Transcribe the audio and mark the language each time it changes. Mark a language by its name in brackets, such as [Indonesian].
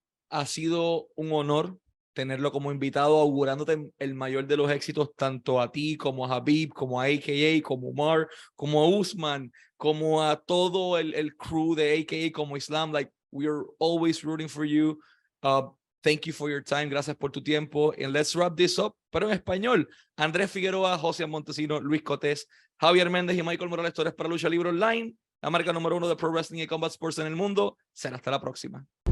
[Spanish] Ha sido un honor tenerlo como invitado, augurándote el mayor de los éxitos, tanto a ti como a Habib, como a AKA, como Umar, como a Usman, como a todo el crew de AKA, como Islam. [English] Like, we are always rooting for you. Thank you for your time. [Spanish] Gracias por tu tiempo. [English] And let's wrap this up. [Spanish] Pero en español, Andrés Figueroa, José Montesino, Luis Cotés, Javier Méndez y Michael Morales Torres para Lucha Libre Online, la marca número 1 de Pro Wrestling y Combat Sports en el mundo. Será hasta la próxima.